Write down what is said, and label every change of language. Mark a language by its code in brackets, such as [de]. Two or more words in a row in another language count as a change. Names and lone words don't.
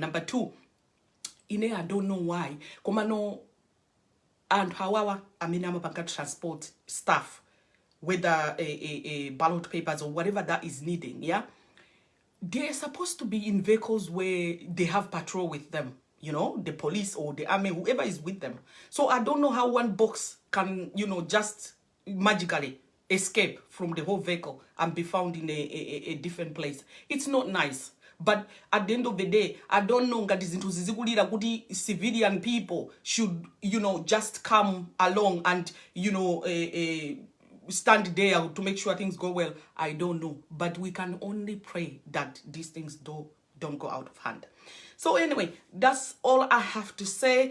[en] Number two, I don't know why. And however, bank transport staff, whether a ballot papers or whatever that is needing, they're supposed to be in vehicles where they have patrol with them, the police or the army, whoever is with them. So I don't know how one box can, just magically escape from the whole vehicle and be found in a different place. It's not nice. But at the end of the day, I don't know [ny] ngati zinthu zizikulira kuti [en] civilian people should, just come along and, stand there to make sure things go well. I don't know. But we can only pray that these things don't go out of hand. So anyway, that's all I have to say.